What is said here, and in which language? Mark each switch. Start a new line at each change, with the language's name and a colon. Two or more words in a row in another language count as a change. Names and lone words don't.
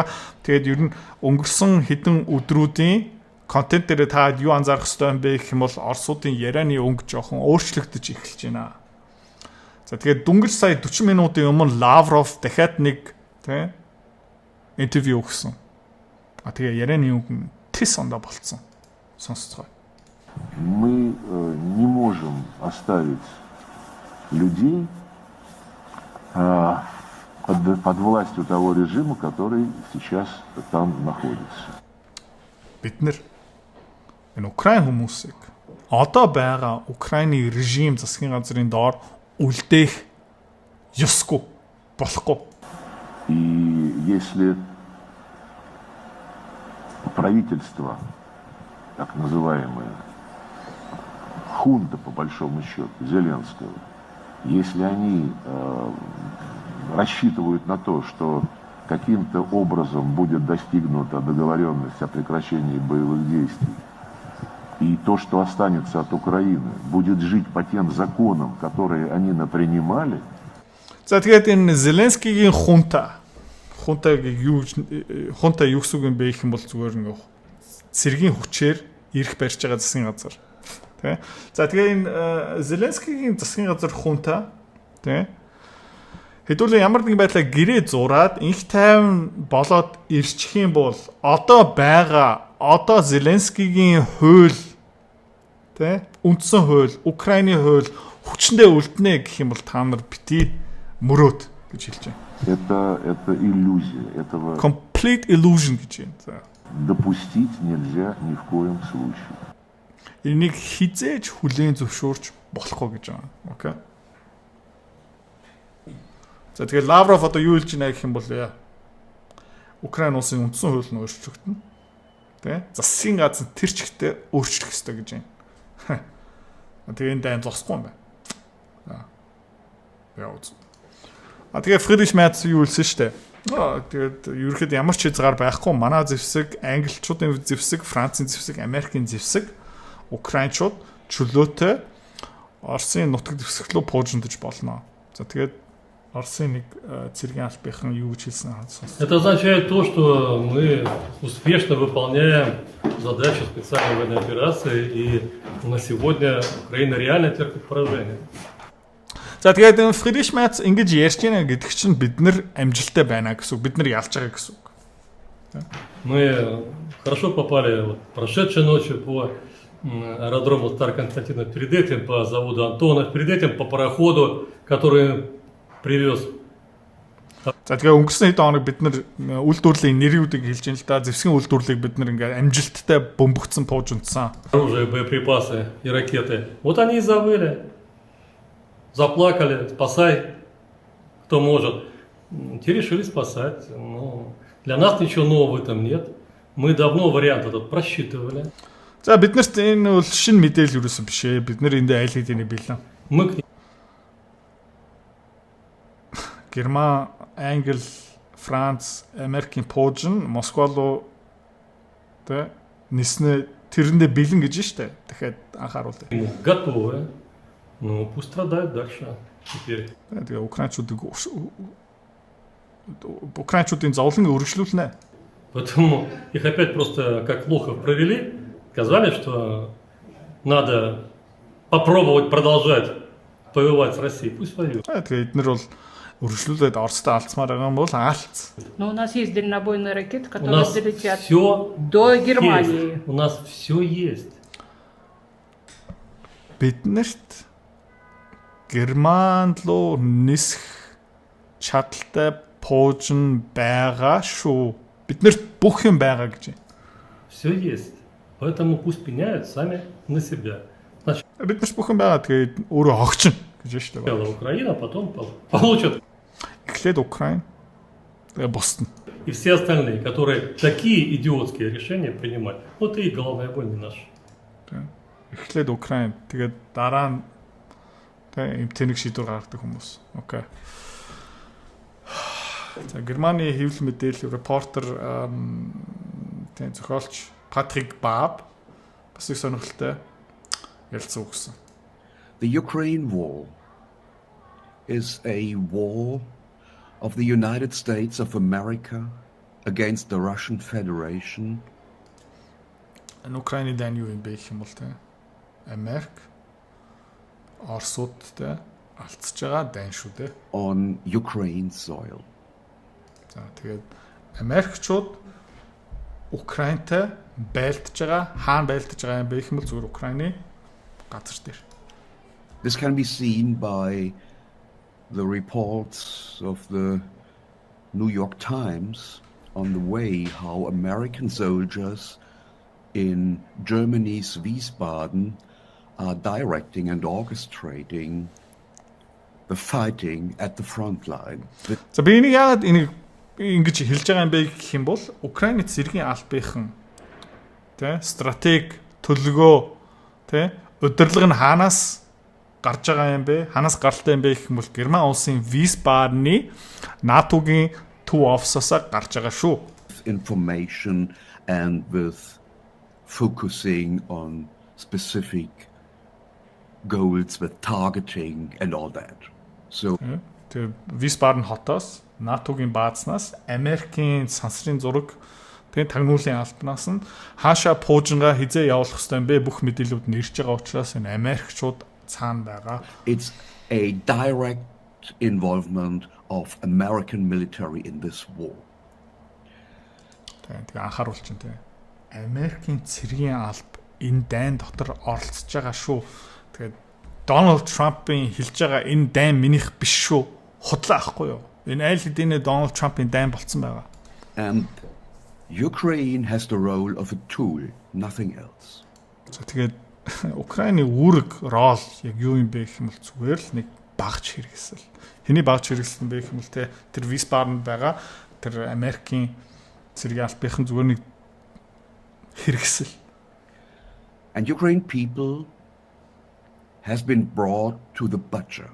Mongolian: Тэгээд ер нь өнгөрсөн хэдэн өдрүүдийн контент дээр та юу анзаарах ёстой юм бэ гэх юм бол Оросуудын ярианы өнгө жоохон өөрчлөгдөж эхэлж байна. За тэгээд дөнгөж сая 40 минутын өмнө Лавров дахиад нэг тийм интервью өгсөн. Тэгээ ярианы өнгө тис ондоо болцсон. Сонсцгоо.
Russian: Мы не можем оставить людей под властью того режима, который сейчас там находится.
Mongolian: Бид нэр энэ Украин хүмүүсийг одоо байгаа Украины режим засгийн газрын доор үлдээх ёсгүй болохгүй.
Russian: И если правительство, так называемое, хунта по большому счету, Зеленского, если они рассчитывают на то, что каким-то образом будет достигнута договоренность о прекращении боевых действий, и то, что останется от Украины, будет жить по тем законам, которые они напринимали.
Mongolian: За тэгээд энэ Зеленскигийн хунта юу гэсэн үг юм бэ гэх юм бол зүгээр нэг цэргийн хүчээр ирэх барьж байгаа засгийн газар. Тэ. За тэгээ энэ Зеленскигийн засгийн газар хунта тэ Хэдүүлээ ямар нэгэн байдлаар гэрээ зураад инх тайван болоод ирчих юм бол одоо Зеленскигийн хууль тэ үндсэн хууль, Украины хууль хүчндээ үлднэ гэх юм бол та нар бити мөрөөд гэж хэлж байна.
Russian: Это иллюзия. Этого
English: Complete illusion
Mongolian: гэж байна.
Russian: допустить нельзя ни в коем случае.
Mongolian: Энийг хизээж хүлээн зөвшөөрч болохгүй гэж байна. Окей. За тэгэхээр Лавров одоо юу хэлж байна гэх юм бол Украин улсын үндсэн хууль нь өөрчлөгдөнө. Тэ? Засгийн газар тэр чигтээ өөрчлөх ёстой гэж байна. Тэгээ энэ дан зогсохгүй юм байна. За. Яа үз. Тэгээ Фридрих Мерц юу хэлсэн шүү дээ. Тэгээд ерөөхдөө ямар ч хязгаар байхгүй манай зэвсэг, англичуудын зэвсэг, Францын зэвсэг, Америкийн зэвсэг, Украинчууд чөлөөтэй Оросын нутаг дэвсгэл рүү пуужиндаж болно. За тэгээд Оросын нэг цэргийн албахан юу гэж хэлсэн хаа.
Russian: Это означает то, что мы успешно выполняем задачу специальной военной операции, и на сегодня Украина реально терпит поражение.
Mongolian: За тэгээд Фридрих Мерц ингэж ярьж байна гэдэг чинь бид нар амжилттай байна гэсэн үг. Бид нар ялж байгаа гэсэн үг.
Russian: Мы хорошо попали прошедшей ночью по аэродрому Староконстантина, перед этим по заводу Антонов, перед этим по пароходу, который привез.
Mongolian: За тэгээ өнгөрсөн хэд хоног бид нар үйлдвэрлэлийн нэрүүдийг хэлж байна л да. Зэвсгийн үйлдвэрлэлийг бид нар ингээ амжилттай бөмбөгцсөн пуужинсан.
Russian: Оружие, боеприпасы и ракеты. Вот они и завыли. Заплакали, спасай, кто может. Те решили спасать. Но для нас ничего нового в этом нет. Мы давно вариант этот просчитывали.
Mongolian: За биднэрт энэ бол шинэ мэдээлэл юусэн биш ээ. Бид нар эндээ айл хэдийн бэлэн.
Russian: Мы
Mongolian: Герман, Англи, Франц, Америкийн пуужин Москва руу тэ ниснэ тэрэндээ бэлэн гэж штэ. Дахиад анхааруулъя.
Russian: готовы. Ну, пусть страдают дальше. Теперь.
Mongolian: Тэгээ Украинчуудын зовлоныг өргөжлүүлнэ.
Russian: Поэтому их опять просто как лохов провели. Сказали, что надо попробовать продолжать воевать с Россией. Пусть воюют.
Mongolian: Тэгээ эднэр бол өргөжлүүлээд Оростой алдсмаар байгаа юм бол алц.
Russian: Но у нас есть дальнобойные ракеты, У которые нас долетят все до Германии. У нас все есть.
Mongolian: Биднэрт Герман руу нисэх чадaltaй пуужин байгаа шүү. Биднэрт бүх юм байгаа гэж.
Russian: Все есть. Поэтому пусть пеняют сами на себя. Значит,
Mongolian: Биднэрт бүх юм байгаа. Тэгээд өөрөө огчин гэж байна шүү дээ.
Russian: сначала Украина, потом получат.
Mongolian: Эхлээд Украин. Тэгээ босдно.
Russian: И все остальные, которые такие идиотские решения принимают. Вот и головная боль не наша.
Mongolian: Эхлээд Украин. Тэгээд дараа нь тэ тэнэг шийдвэр гаргадаг хүмүүс. Окей. За Германы хэвлэл мэдээлэл репортер тэ зохиолч Патрик Баб бас их сонирхолтой ярилцсан өгсөн.
English: The Ukraine war is a war of the United States of America against the Russian Federation.
Mongolian: Украины дан юу юм бэ гэх юм бол тэ Америк Оросуудтай алдчихж байгаа дан шүү дээ.
English: On Ukraine soil.
Mongolian: За тэгээд Америкчууд Украинтай байлдж байгаа, хаана байлдж байгаа юм бэ гэх юм бол зөвхөн Украины газар дээр.
English: This can be seen by the reports of the New York Times on the way how American soldiers in Germany's Wiesbaden are directing and orchestrating the fighting at the front line.
Mongolian: За би энийг яагаад энийг ингэж хэлж байгаа юм бэ гэх юм бол Украины цэргийн албахан тэ стратеги төлөвлөгөө тэ удирдлага нь хаанаас гарч байгаа юм бэ? Хаанаас гаралтай юм бэ гэх юм бол Герман улсын Wiesbaden-ы НАТО-гийн төв офсоосоо гарч байгаа шүү.
English: Information and with focusing on specific goals with targeting and all that. So
Mongolian: Тэгээ Wiesbaden хотоос НАТО-гийн баазнаас Америкийн сансрын зураг тэгээ тагнуулын албанаас нь хаашаа пуужингаа хизээ явуулах ёстой юм бэ? Бүх мэдээлүүд нэрж байгаа учраас энэ Америкчууд цаана байгаа.
English: it's a direct involvement of American military in this war.
Mongolian: Тэгээ анхааруулж чинь тэгээ Америкийн цэргийн алба энэ дайн дотор оролцож байгаа шүү. Тэгээд Дональд Трампын хэлж байгаа энэ дайн минийх биш шүү. Худлаа ахгүй юу? Энэ аль хэдийнэ Дональд Трампын дайн болцсон байгаа. And Ukraine has the role of a tool, nothing else. За тэгээд Украины үүрэг рол яг юу юм бэ гэх юм бол зүгээр л нэг багж хэрэгсэл. Хэний багж хэрэгсэл бэ гэх юм бол тэр Висбарнд байгаа тэр Америкийн цэргийн албахийн зүгээр нэг хэрэгсэл.
English: And Ukraine people has been brought to the butcher.